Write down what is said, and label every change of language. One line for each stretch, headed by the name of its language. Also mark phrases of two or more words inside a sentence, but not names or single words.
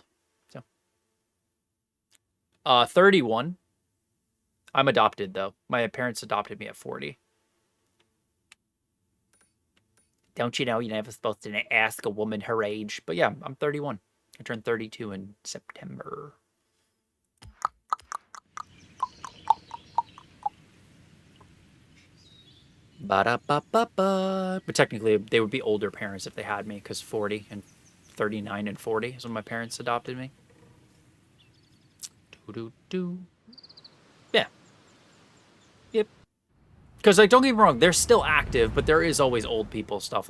English: So 31. I'm adopted, though. My parents adopted me at 40. Don't you know you're never supposed to ask a woman her age? But yeah, I'm 31. I turned 32 in September. Ba-da-ba-ba-ba. But technically, they would be older parents if they had me, because 40 and 39 and 40 is when my parents adopted me. Yeah. Yep. Because, like, don't get me wrong, they're still active, but there is always old people stuff.